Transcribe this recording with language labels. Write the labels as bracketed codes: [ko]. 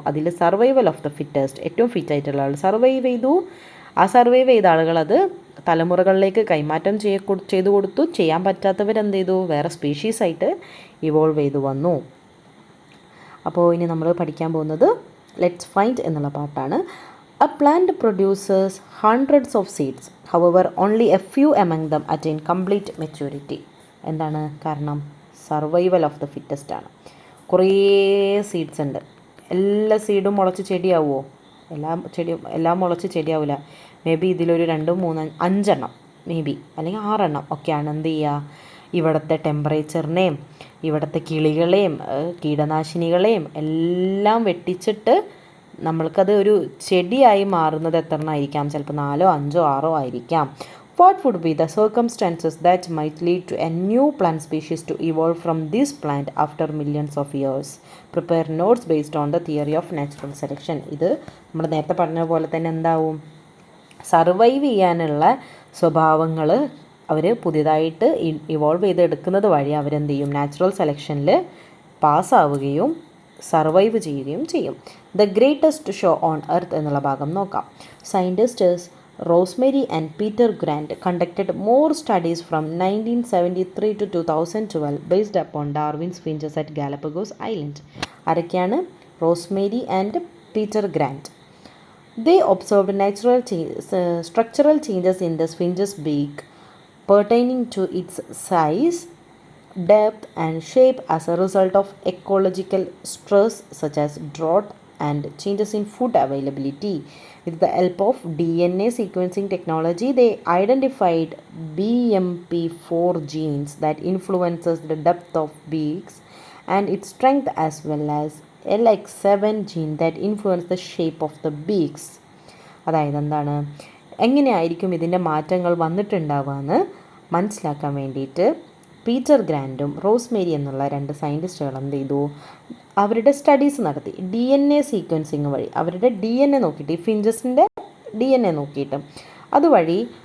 [ml] അതിൽ survival of the fittest, ഏറ്റവും ഫിറ്റായിട്ടുള്ള ആൾ survive ചെയ്തു. ആ സർവൈവ് ചെയ്ത ആളുകൾ അത് തലമുറകളിലേക്ക് കൈമാറ്റം ചെയ്തു കൊടുത്തു. ചെയ്യാൻ പറ്റാത്തവരെന്ത് ചെയ്തു, വേറെ സ്പീഷീസായിട്ട് ഇവോൾവ് ചെയ്തു വന്നു. അപ്പോൾ ഇനി നമ്മൾ പഠിക്കാൻ പോകുന്നത് ലെറ്റ്സ് ഫൈൻഡ് എന്നുള്ള പാട്ടാണ്. [en] A plant produces hundreds of seeds. However, only a few among them attain complete maturity. [ml] എന്താണ് കാരണം, സർവൈവൽ ഓഫ് ദ ഫിറ്റസ്റ്റ് ആണ്. കുറേ സീഡ്സ് ഉണ്ട്. എല്ലാ സീഡും മുളച്ച് ചെടിയാവുമോ? എല്ലാം മുളച്ച് ചെടിയാവില്ല. മേ ബി ഇതിലൊരു 2, 3, 5 എണ്ണം മേ ബി, അല്ലെങ്കിൽ 6 എണ്ണം ഒക്കെയാണ് എന്ത് ചെയ്യുക, ഇവിടുത്തെ ടെമ്പറേച്ചറിനെയും ഇവിടുത്തെ കിളികളെയും കീടനാശിനികളെയും എല്ലാം വെട്ടിച്ചിട്ട് നമ്മൾക്കത് ഒരു ചെടിയായി മാറുന്നത് എത്ര എണ്ണമായിരിക്കാം, ചിലപ്പോൾ 4, 5, 6 ആയിരിക്കാം. [en] What would be the circumstances that might lead to a new plant species to evolve from this plant after millions of years? Prepare notes based on the theory of natural selection. [ml] ഇത് നമ്മൾ നേരത്തെ പറഞ്ഞ പോലെ തന്നെ എന്താവും, survive ചെയ്യാനുള്ള സ്വഭാവങ്ങൾ അവർ പുതിയതായിട്ട് ഇവോൾവ് ചെയ്തെടുക്കുന്നത് വഴി അവരെന്ത് ചെയ്യും, നാച്ചുറൽ സെലക്ഷനിൽ പാസ്സാവുകയും സർവൈവ് ചെയ്യുകയും ചെയ്യും. [en] the greatest show on earth [ml] എന്നുള്ള ഭാഗം നോക്കാം. [en] Scientists Rosemary and Peter Grant conducted more studies from 1973 to 2012 based upon Darwin's finches at Galapagos island. [ml] ആരൊക്കെയാണ്? Rosemary and Peter grand. [en] They observed structural changes in the sphinx's beak pertaining to its size, depth and shape as a result of ecological stress such as drought and changes in food availability. With the help of DNA sequencing technology, they identified BMP4 genes that influences the depth of beaks and its strength, as well as LX7 gene that influence the shape of the beaks. [ml] അതായത് എന്താണ്, എങ്ങനെയായിരിക്കും ഇതിൻ്റെ മാറ്റങ്ങൾ വന്നിട്ടുണ്ടാവുകയെന്ന് മനസ്സിലാക്കാൻ വേണ്ടിയിട്ട് Peter ഗ്രാൻഡും Rosemary എന്നുള്ള 2 സയൻറ്റിസ്റ്റുകൾ എന്ത് ചെയ്തു, അവരുടെ സ്റ്റഡീസ് നടത്തി. DNA സീക്വൻസിങ് വഴി അവരുടെ DNA നോക്കിയിട്ട്, ഈ ഫിഞ്ചസിൻ്റെ DNA നോക്കിയിട്ട് അതുവഴി